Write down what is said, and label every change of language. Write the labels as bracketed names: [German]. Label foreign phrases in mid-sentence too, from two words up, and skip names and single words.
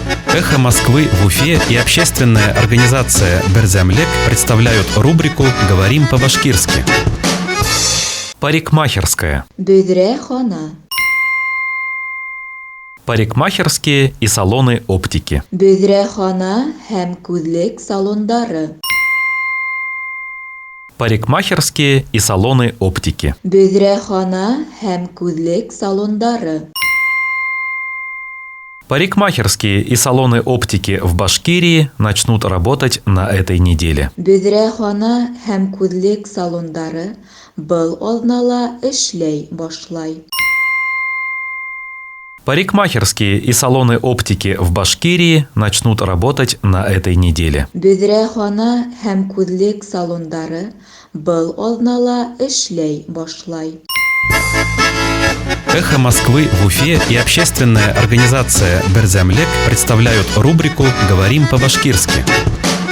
[Russian] «Эхо Москвы» в Уфе и общественная организация «Берзямлек» представляют рубрику «Говорим по-башкирски». Парикмахерская. [Bashkir] Бөдрәхана. [Russian] Парикмахерские и салоны оптики. [Bashkir] Бөдрәхана һәм күзлек салондары. [Russian] Парикмахерские и салоны оптики. [Bashkir] Бөдрәхана һәм күзлек салондары. [Russian] Парикмахерские и салоны оптики в Башкирии начнут работать на этой неделе. [Bashkir] Бөдрәхана һәм күзлек салондары был алдын-ала эшләй башлай. [Russian] Парикмахерские и салоны оптики в Башкирии начнут работать на этой неделе. [Bashkir] Бөдрәхана һәм күзлек салондары был алдын-ала эшләй башлай. [Russian] «Эхо Москвы» в Уфе и общественная организация «Берзямлек» представляют рубрику «Говорим по-башкирски».